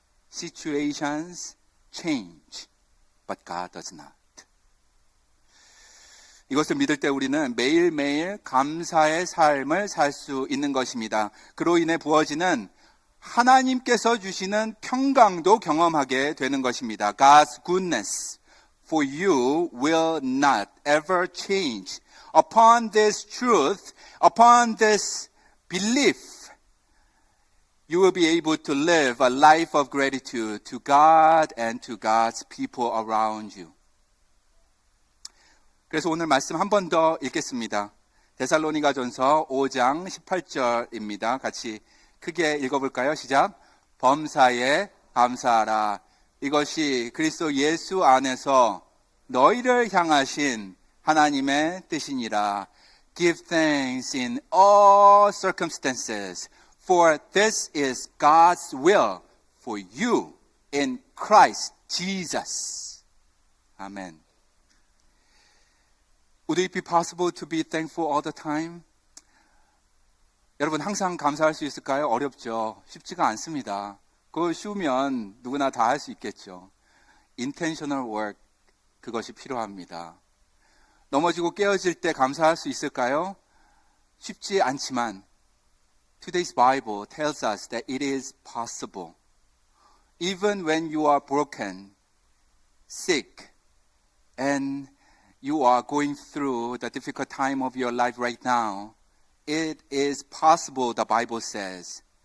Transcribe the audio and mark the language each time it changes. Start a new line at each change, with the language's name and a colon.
English: Situations change, but God does not.
Korean: 이것을 믿을 때 우리는 매일매일 감사의 삶을 살 수 있는 것입니다. 그로 인해 부어지는 하나님께서 주시는 평강도 경험하게 되는 것입니다.
English: God's goodness for you will not ever change. Upon this truth, upon this belief, you will be able to live a life of gratitude to God and to God's people around you.
Korean: 그래서 오늘 말씀 한 번 더 읽겠습니다. 데살로니가전서 5장 18절입니다. 같이 크게 읽어볼까요? 시작. 범사에 감사하라. 이것이 그리스도 예수 안에서 너희를 향하신 하나님의 뜻이니라.
English: Give thanks in all circumstances, for this is God's will for you in Christ Jesus. Amen. Would it be possible to be thankful all the time?
Korean: 여러분 항상 감사할 수 있을까요? 어렵죠. 쉽지가 않습니다. 그거 쉬우면 누구나 다 할 수 있겠죠.
English: Intentional work,
Korean: 그것이 필요합니다. 넘어지고 깨어질 때 감사할 수 있을까요? 쉽지 않지만
English: Today's Bible tells us that it is possible. Even when you are broken, sick, and you are going through the difficult time of your life right now, it is possible, the Bible says.